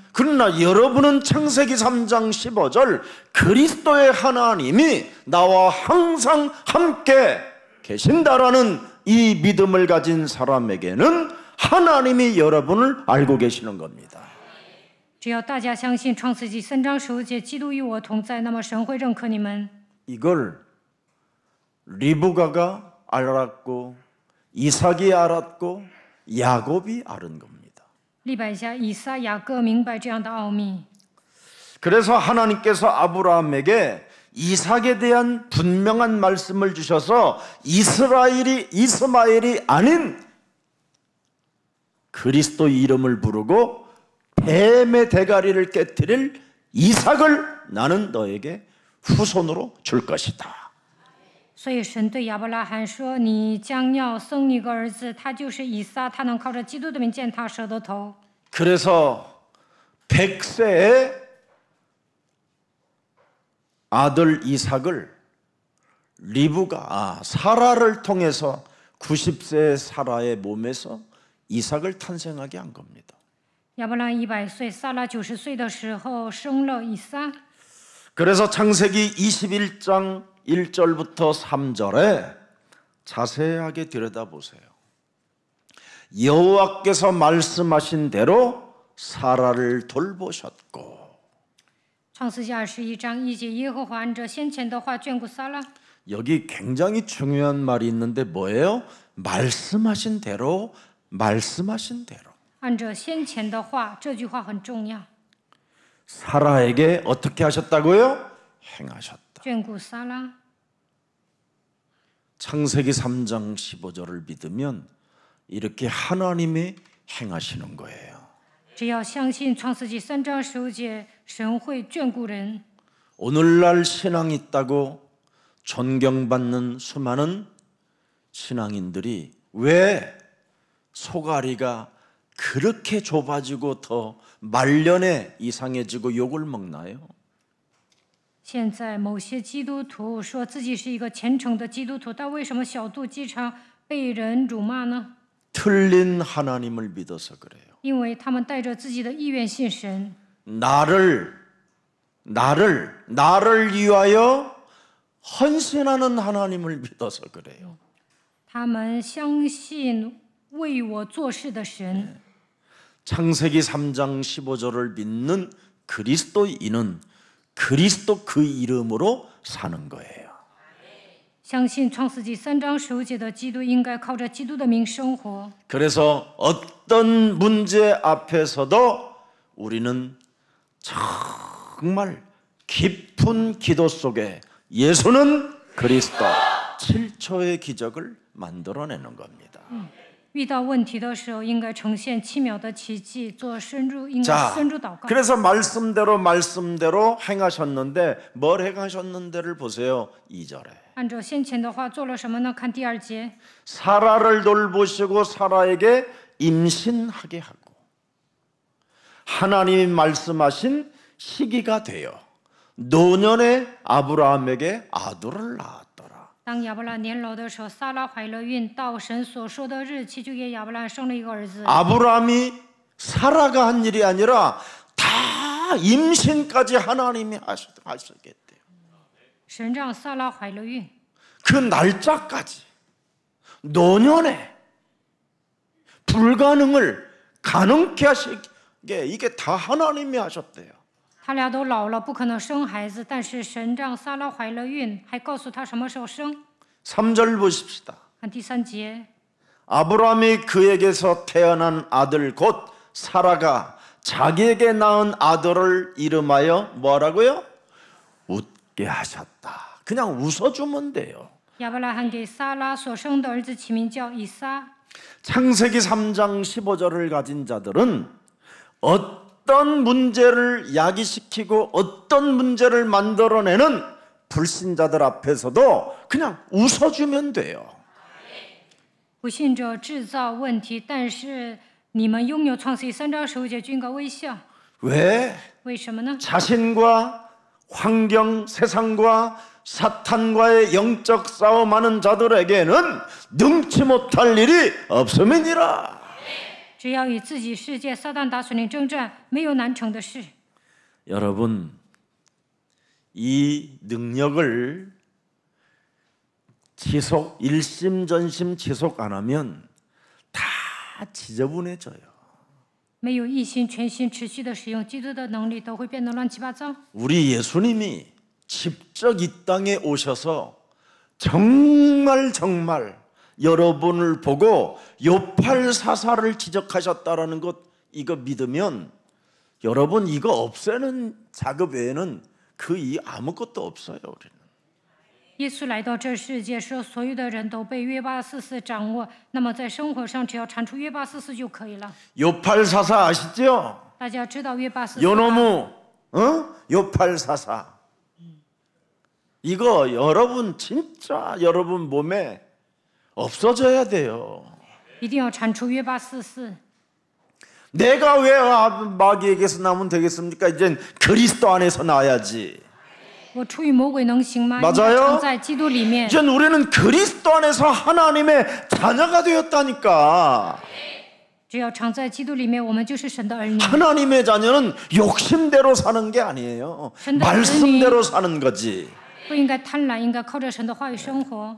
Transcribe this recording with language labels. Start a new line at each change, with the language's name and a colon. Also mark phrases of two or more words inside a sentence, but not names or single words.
Korean: 그러나 여러분은 창세기 3장 15절 그리스도의 하나님이 나와 항상 함께 계신다라는 이 믿음을 가진 사람에게는 하나님이 여러분을 알고 계시는 겁니다.
Chinese: 只要大家相信创世纪3章15节基督与我同在，那么神会认可你们。
Korean: 이걸 리브가가 알았고 이삭이 알았고 야곱이 알은 겁니다.
Chinese: 利百加、以撒、雅各明白这样的奥秘，
Korean: 그래서 하나님께서 아브라함에게 이삭에 대한 분명한 말씀을 주셔서 이스마엘이 아닌 그리스도 이름을 부르고 뱀의 대가리를 깨뜨릴 이삭을 나는 너에게 후손으로 줄 것이다.
Chinese: 所以神对亚伯拉罕说：“你将要生一个儿子，他就是以撒，他能靠着基督的名践踏蛇的头。”
Korean: 그래서 100세의 아들 이삭을 사라를 통해서 90세의 사라의 몸에서 이삭을 탄생하게 한 겁니다.
Chinese: 亚伯拉罕100岁，撒拉90岁的时候生了以撒。
Korean: 그래서 창세기 21장 1절부터 3절에 자세하게 들여다보세요. 여호와께서 말씀하신 대로 사라를 돌보셨고
Chinese: 创世纪21章1节，耶和华按着先前的话眷顾撒拉。
Korean: 여기 굉장히 중요한 말이 있는데 뭐예요? 말씀하신 대로
Chinese: 按着先前的话，这句话很重要。
Korean: 사라에게 어떻게 하셨다고요? 행하셨다.
Chinese: 眷顾撒拉。
Korean: 창세기 3장 15절을 믿으면 이렇게 하나님이 행하시는 거예요.
Chinese: 只要相信创世纪3章15节，神会眷顾人。
Korean: 오늘날 신앙이 있다고 존경받는 수많은 신앙인들이 왜 소가리가 그렇게 좁아지고 더 말년에 이상해지고 욕을 먹나요?
Chinese: 现在某些基督徒说自己是一个虔诚的基督徒，但为什么小肚鸡肠被人辱骂呢？
Korean: 틀린 하나님을 믿어서 그래요.
Chinese: 因为他们带着自己的意愿信神，
Korean: 나를 위하여 헌신하는 하나님을 믿어서 그래요.
Chinese: 他们相信为我做事的神。
Korean: 창세기 3장 15절을 믿는 그리스도인은 그리스도 그 이름으로 사는 거예요.
Chinese: 相信创世纪3章15节的基督应该靠着基督的名生活。
Korean: 그래서 어떤 문제 앞에서도 우리는 정말 깊은 기도 속에 예수는 그리스도 7초의 기적을 만들어내는 겁니다.
Chinese: 遇到问题的时候，应该呈现7秒的奇迹，应该
Korean: 자,
Chinese: 深入祷告。
Korean: 그래서 말씀대로 행하셨는데 뭘 행하셨는데를 보세요. 2절에
Chinese: 按照先前的话做了什么呢？看第2节，
Korean: 사라를 돌보시고 사라에게 임신하게 하고 하나님이 말씀하신 시기가 되어 노년에 아브라함에게 아들을 낳았더라.
Chinese: 当亚伯拉年老的时候，撒拉怀了孕，到神所说的日期，就给亚伯拉生了一个儿子。
Korean: 아브라함이 사라가 한 일이 아니라 다 임신까지 하나님이 하시겠대요.
Chinese: 神让撒拉怀了孕，
Korean: 그 날짜까지 노년에 불가능을 가능케 하시게 이게 다 하나님이 하셨대요.
Chinese: 他俩都老了，不可能生孩子，但是神让撒拉怀了孕，还告诉他什么时候生。
Korean: 3절 보십시다.
Chinese: 看第3节，
Korean: 아브라함이 그에게서 태어난 아들 곧 사라가 자기에게 낳은 아들을 이름하여 뭐라고요? 웃게 하셨다. 그냥 웃어주면 돼요.
Chinese: 亚伯拉罕给撒拉所生的儿子起名叫以撒。
Korean: 창세기 3장 15절을 가진 자들은 어떤 문제를 야기시키고 어떤 문제를 만들어내는 불신자들 앞에서도 그냥 웃어주면 돼요.
Chinese: 不信者制造问题，但是你们拥有创世纪3章15节，就应该微笑。
Korean: 왜?
Chinese: 为什么呢？
Korean: 자신과 환경, 세상과 사탄과의 영적 싸움하는 자들에게는 능치 못할 일이 없음이니라.
Chinese: 只要与自己世界撒旦打属灵征战，没有难成的事。
Korean: 여러분, 이 능력을 지속, 일심전심 지속 안 하면 다 지저분해져요.
Chinese: 没有一心全心持续的使用基督的能力，都会变得乱七八糟。
Korean: 우리 예수님이 직접 이 땅에 오셔서 정말 여러분을 보고 요팔사사를 지적하셨다라는 것 이거 믿으면 여러분 이거 없애는 작업 외에는 그 이 아무것도 없어요. 우리는.
Chinese: 耶稣来到这世界，说所有的人都被约巴四四掌握，那么在生活上只要铲除约巴四四就可以了。
Korean: 요팔사사 아시죠?
Chinese: 大家知道约巴四四吗？
Korean: 요노무, 요팔사사. 이거 여러분 진짜 여러분 몸에 없어져야 돼요.
Chinese: 一定要铲除约巴四四。
Korean: 내가 왜 마귀에게서 나면 되겠습니까? 이젠 그리스도 안에서 나야지.
Chinese: 我出于魔鬼能行吗？
Korean: 맞아요
Chinese: 应该常在基督里面。
Korean: 이젠 우리는 그리스도 안에서 하나님의 자녀가 되었다니까.
Chinese: 只要常在基督里面，我们就是神的儿女。
Korean: 하나님의 자녀는 욕심대로 사는 게 아니에요. 말씀대로 사는 거지.
Chinese: 不应该贪婪，应该靠着神的话语生活。